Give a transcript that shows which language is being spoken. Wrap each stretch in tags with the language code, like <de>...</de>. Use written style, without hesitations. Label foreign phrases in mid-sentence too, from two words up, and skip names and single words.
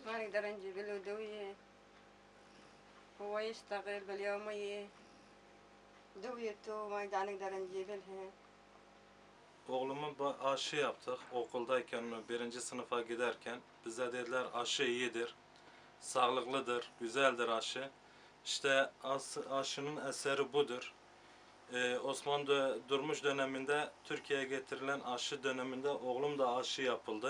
<ar>درنجبيل ودوية هو يشتغل باليومية دويته ما نقدر نجيبلها.</ar> <tr>Oğlumun aşı yaptık okuldayken, birinci sınıfa giderken. Bize dediler aşı iyidir, sağlıklıdır, güzeldir aşı. İşte aşının eseri budur. Osmanlı Durmuş döneminde Türkiye'ye getirilen aşı döneminde oğlum da aşı yapıldı.</tr>